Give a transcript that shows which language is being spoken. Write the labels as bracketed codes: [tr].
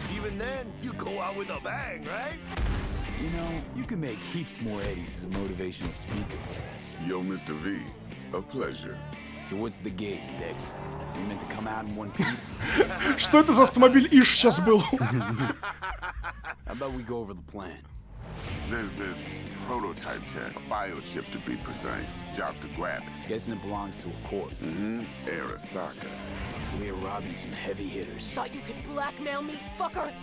[en] Even then, you go out with a bang, right? You know, you can make heaps more eddies as a motivational speaker. Yo, Mr. V. A pleasure. So what's the gig, Dex? You meant to come out in one piece? [ru] Что это за автомобиль Иш сейчас был? [en] How about we go over the plan? There's this prototype tech, a biochip to be precise. Jobs to grab it. Guessing it belongs to a corp. Arasaka. We're robbing some heavy hitters. Thought you could blackmail me, fucker?